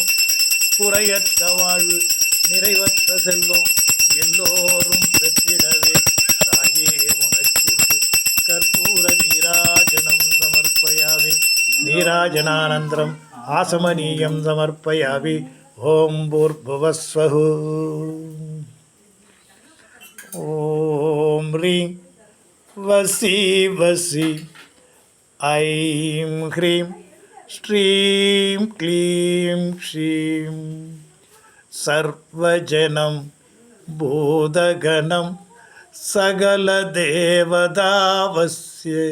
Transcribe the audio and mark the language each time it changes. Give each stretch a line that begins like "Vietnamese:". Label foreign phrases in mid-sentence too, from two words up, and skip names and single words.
Tamil: குறையற்ற வாழ்வு நிறைவற்ற செல்வம் எல்லோரும் பெற்றிடவே தாயே உனக்கு கற்பூர நீராஜனம் சமர்ப்பயாமி.
Sanskrit: नीराजनानन्तरम् आचमनीयं समर्पयामि. ओं भूर्भुवस्सुवः. ओं रीं वसि वसि ऐं ह्रीं श्रीं क्लीं श्रीं सर्वजनं भूतगणं सकलदेवतावस्य